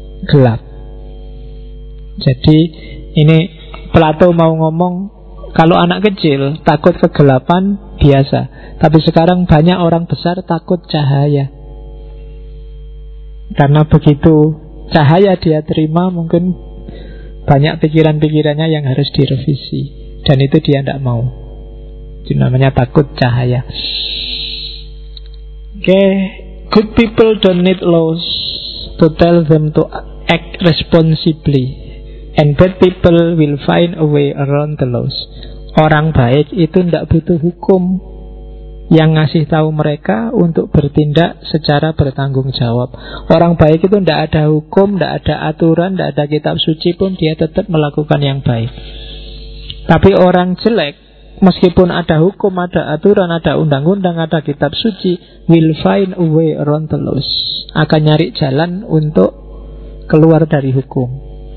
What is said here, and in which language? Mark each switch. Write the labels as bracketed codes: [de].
[id] Gelap. Jadi ini Plato mau ngomong, kalau anak kecil takut kegelapan biasa, tapi sekarang banyak orang besar takut cahaya. Karena begitu cahaya dia terima, mungkin banyak pikiran-pikirannya yang harus direvisi, dan itu dia tidak mau. Itu namanya takut cahaya. Oke, okay. [en] Good people don't need laws to tell them to act responsibly, and bad people will find a way around the laws. [id] Orang baik itu tidak butuh hukum yang ngasih tahu mereka untuk bertindak secara bertanggung jawab. Orang baik itu tidak ada hukum, tidak ada aturan, tidak ada kitab suci pun, dia tetap melakukan yang baik. Tapi orang jelek, meskipun ada hukum, ada aturan, ada undang-undang, ada kitab suci, [en] will find a way around the laws, [id] akan nyari jalan untuk keluar dari hukum.